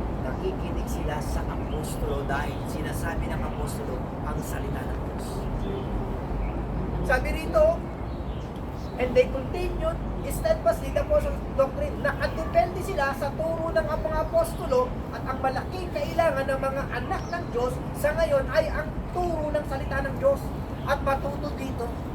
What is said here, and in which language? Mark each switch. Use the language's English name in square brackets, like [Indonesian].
[Filipino] Nakikinig sila sa apostolo dahil sinasabi ng apostolo ang salita ng Diyos. Sabi rito, [English] And they continued steadfastly the apostles' doctrine. [Filipino] Nakadepende sila sa turo ng mga apostolo at ang malaking kailangan ng mga anak ng Diyos sa ngayon ay ang turo ng salita ng Diyos at matuto dito.